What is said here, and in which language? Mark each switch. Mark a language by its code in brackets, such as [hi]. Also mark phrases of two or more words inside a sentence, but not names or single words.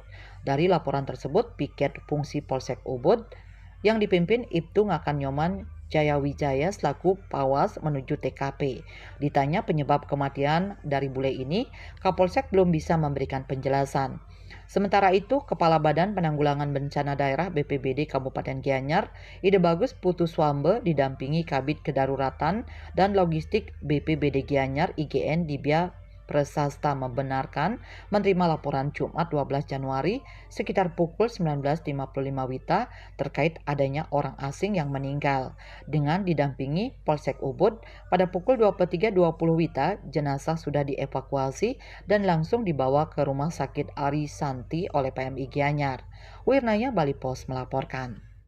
[id] Dari laporan tersebut, piket fungsi Polsek Ubud yang dipimpin Ibtu Ngakan Jayawijaya selaku Pawas menuju TKP. Ditanya penyebab kematian dari bule ini, Kapolsek belum bisa memberikan penjelasan. Sementara itu, Kepala Badan Penanggulangan Bencana Daerah BPBD Kabupaten Gianyar, Ide Bagus Putuswambe didampingi Kabid Kedaruratan dan Logistik BPBD Gianyar IGN Dibya Prasasta membenarkan menerima laporan Jumat 12 Januari sekitar pukul 19.55 WITA terkait adanya orang asing yang meninggal. Dengan didampingi Polsek Ubud, pada pukul 23.20 WITA jenazah sudah dievakuasi dan langsung dibawa ke Rumah Sakit Ari Santi oleh PMI Gianyar. Wirnaya Bali Pos melaporkan.